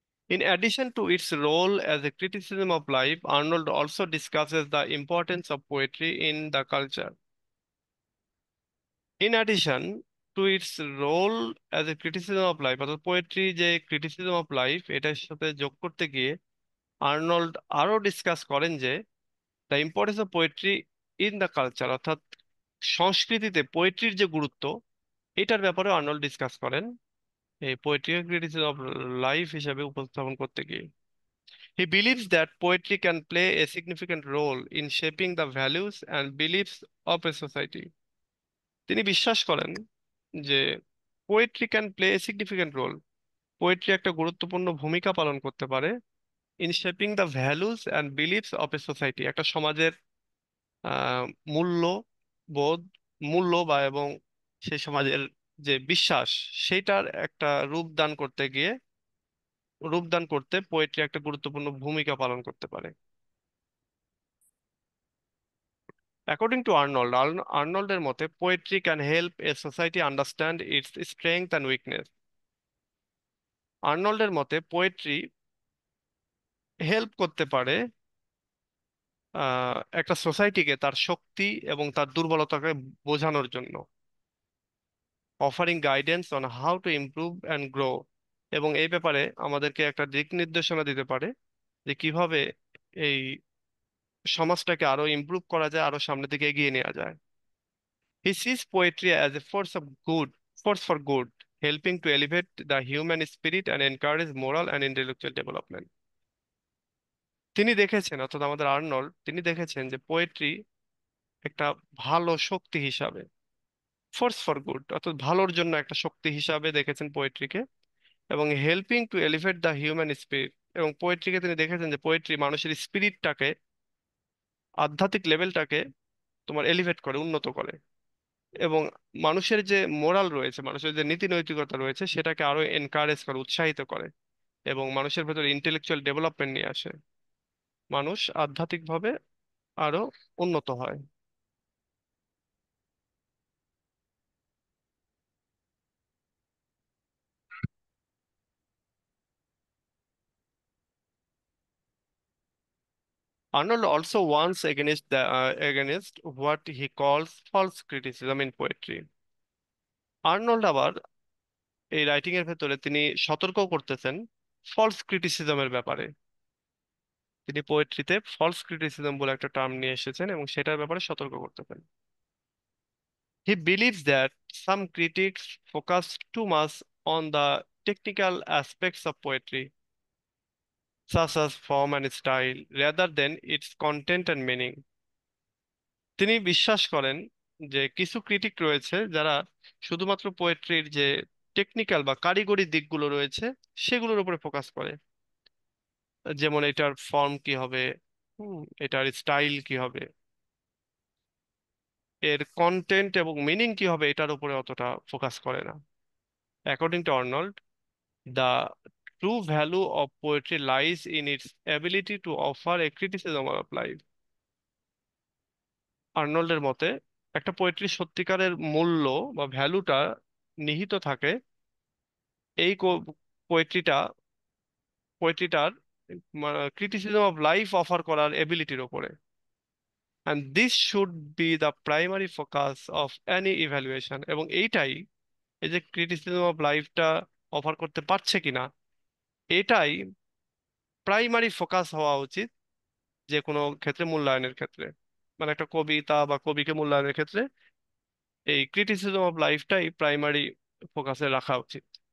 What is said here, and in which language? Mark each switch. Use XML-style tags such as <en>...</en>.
<en>In addition to its role as a criticism of life, Arnold also discusses the importance of poetry in the culture. In addition to its role as a criticism of life,</en> <bn>অর্থাৎ poetry যে criticism of life এটার সাথে যোগ করতে গিয়ে Arnold আরো discuss করেন যে</bn> <en>the importance of poetry in the culture,</en> <bn>অর্থাৎ সংস্কৃতিতে পোয়েট্রির যে গুরুত্ব এটার ব্যাপারে আর্নল্ড ডিসকাস করেন এই পোয়েট্রি ক্রিটিসিজম অফ লাইফ হিসেবে উপস্থাপন করতে গিয়ে।</bn> <en>He believes that poetry can play a significant role in shaping the values and beliefs of a society.</en> <bn>তিনি বিশ্বাস করেন যে poetry</bn> <en>can play a significant role,</en> <bn>poetry একটা গুরুত্বপূর্ণ ভূমিকা পালন করতে পারে</bn> <en>in shaping the values and beliefs of a society,</en> <bn>একটা সমাজের আহ, মূল্য বোধ, মূল্য বা এবং সেই সমাজের যে বিশ্বাস সেইটার একটা রূপদান করতে গিয়ে, রূপদান করতে পোয়েট্রি একটা গুরুত্বপূর্ণ ভূমিকা পালন করতে পারে।</bn> <en>According to Arnold,</en> <bn>আর্নল্ডের মতে</bn> <en>Poetry can help a society understand its strength and weakness.</en> <bn>আর্নল্ডের মতে পোয়েট্রি হেল্প করতে পারে একটা সোসাইটিকে তার শক্তি এবং তার দুর্বলতাকে বোঝানোর জন্য,</bn> <en>offering guidance on how to improve and grow,</en> <bn>এবং এই ব্যাপারে আমাদেরকে একটা দিক নির্দেশনা দিতে পারে যে কিভাবে এই সমাজটাকে আরো ইমপ্রুভ করা যায়, আরো সামনের দিকে এগিয়ে নেওয়া যায়।</bn> <en>He sees poetry as a force for good, helping to elevate the human spirit and encourage moral and intellectual development.</en> <bn>তিনি দেখেছেন, অর্থাৎ আমাদের আর্নল্ড তিনি দেখেছেন যে পোয়েট্রি একটা ভালো শক্তি হিসাবে,</bn> <en>force for good</en> <bn>অর্থাৎ ভালোর জন্য একটা শক্তি হিসাবে দেখেছেন পোয়েট্রিকে, এবং</bn> <en>helping to elevate the human spirit,</en> <bn>এবং পোয়েট্রিকে তিনি দেখেছেন যে পোয়েট্রি মানুষের স্পিরিটটাকে, আধ্যাত্মিক লেভেলটাকে তোমার এলিভেট করে, উন্নত করে, এবং মানুষের যে মোরাল রয়েছে, মানুষের যে নীতি নৈতিকতা রয়েছে সেটাকে আরো এনকারেজ করে, উৎসাহিত করে, এবং মানুষের ভেতরে ইন্টেলেকচুয়াল ডেভেলপমেন্ট নিয়ে আসে, মানুষ আধ্যাত্মিকভাবে আরো উন্নত হয়।</bn> <en>Arnold also warns against what he calls false criticism in poetry.</en> <bn>Arnold আবার এই রাইটিং এর ভেতরে তিনি সতর্ক করতেছেন ফলস ক্রিটিসিজমের ব্যাপারে। তিনি পোয়েট্রিতে ফলস ক্রিটিসিজম বলে একটা টার্ম নিয়ে এসেছেন এবং সেটার ব্যাপারে সতর্ক করতেছেন।</bn> <en>He believes that some critics focus too much on the technical aspects of poetry, such as form and style, rather than its content and meaning.</en> <bn>তিনি বিশ্বাস করেন যে কিছু ক্রিটিক রয়েছে যারা শুধুমাত্র পোয়েট্রির যে টেকনিক্যাল বা কারিগরি দিকগুলো রয়েছে সেগুলোর উপরে ফোকাস করে, যেমন এটার ফর্ম কি হবে, এটার স্টাইল কি হবে, এর কন্টেন্ট এবং মিনিং কি হবে, এটার উপরে অতটা ফোকাস করে না।</bn> <en>According to Arnold, the true value of poetry lies in its ability to offer a criticism of life.</en> <bn>আর্নল্ডের মতে একটা পোয়েট্রির সত্যিকারের মূল্য বা ভ্যালুটা নিহিত থাকে এই পোয়েট্রিটা পোয়েট্রিটার ক্রিটিসিজম অফ লাইফ অফার করার এবিলিটির ওপরে,</bn> <en>and this should be the primary focus of any evaluation,</en> <bn>এবং এইটাই, এই যে ক্রিটিসিজম অফ লাইফটা অফার করতে পারছে কিনা, এটাই প্রাইমারি ফোকাস হওয়া উচিত যে কোনো ক্ষেত্রে মূল্যায়নের ক্ষেত্রে, মানে একটা কবিতা বা কবিকে মূল্যায়নের ক্ষেত্রে এই ক্রিটিসিজম অফ লাইফটাই প্রাইমারি ফোকাসে রাখা উচিত।</bn>